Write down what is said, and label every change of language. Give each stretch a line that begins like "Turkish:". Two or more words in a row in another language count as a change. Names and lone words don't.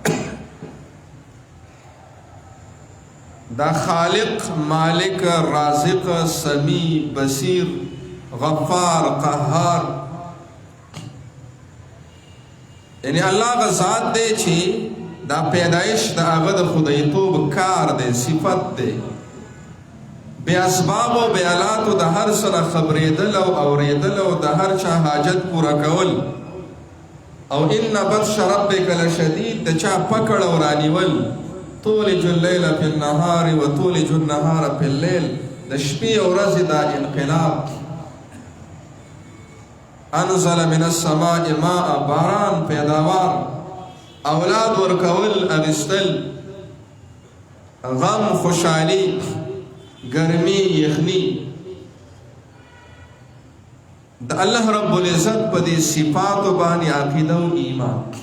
Pashto: دا خالق، مالک، رازق، سمیع، بصیر، غفار، قهار، یعنی الله غ ذات دی چې دا پیدایش د هغه د خدایتوب کار دی، صفت دی. بې اسباب او بې آلاتو د هر څه نه خبرېدل او اورېدل او د هر چا حاجت پوره کول، او
Arabic: ان بطش ربک لشدید،
Pashto: د چا پکړ او رانیول،
Arabic: تولج اللیل فی النهار و تولج النهار فی اللیل،
Pashto: د شپې او ورځې دا انقلاب.
Arabic: انزل من السماء ماء،
Pashto: باران، پیداوار، اولاد ورکول، اغستل، غم، خوشحالی، گرمی، یخنی. د
Arabic: الله رب العزت
Pashto: په دې صفاتو باندې عقیده او ایمان.